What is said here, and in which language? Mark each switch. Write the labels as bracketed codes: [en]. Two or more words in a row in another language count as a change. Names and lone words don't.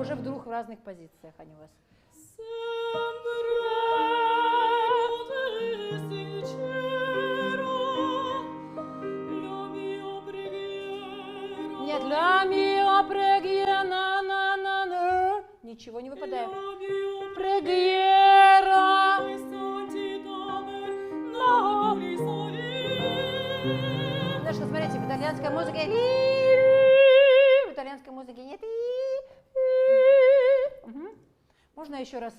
[ru] уже вдруг в разных позициях они у вас. Нет, [it] la mia preghiera, [ru] на. Ничего не выпадаем. Preghiera. Потому что, смотрите, в итальянской музыке нет. Угу. Можно еще раз.